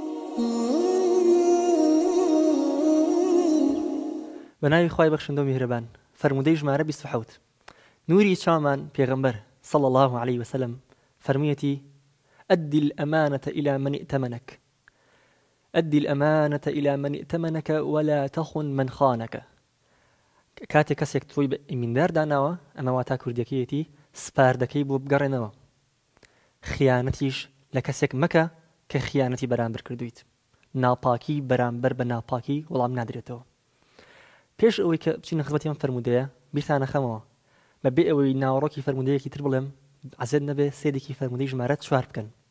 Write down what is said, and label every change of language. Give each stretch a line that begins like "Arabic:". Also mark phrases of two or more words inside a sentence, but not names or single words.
Central Kurdish: بناوی خوای بەخشندە و میهرەبان فەرموودەی ژمارە 27 نوری چامان پێغەمبەر
Arabic: صلى الله عليه وسلم
Central Kurdish: فەرموویەتی
Arabic: أدي الأمانة إلى من ائتمنك أدي الأمانة إلى من ائتمنك ولا تخن من خانك
Central Kurdish: کاتێک کەسێک تۆی بە ئیمیندار داناوە ئەمە واتا کوردیەکەیەتی سپاردەکەی بۆ بگەڕێنەوە خیانەتیش لە کەسێک مەکە کە خیانەتی بەرامبەر کردویت ناپاکی بەرامبەر بە ناپاکی وەڵام نادرێتەوە پێش ئەوەی کە بچینە خزمەتی ئەم فەرموودەیە بیرتانە خەمەوە بەبێ ئەوەی ناوەڕۆکی فەرموودەیەکی تر بڵێم عەزێت نەبێ سێدێکی فەرموودەی ژمارە 4 بکەن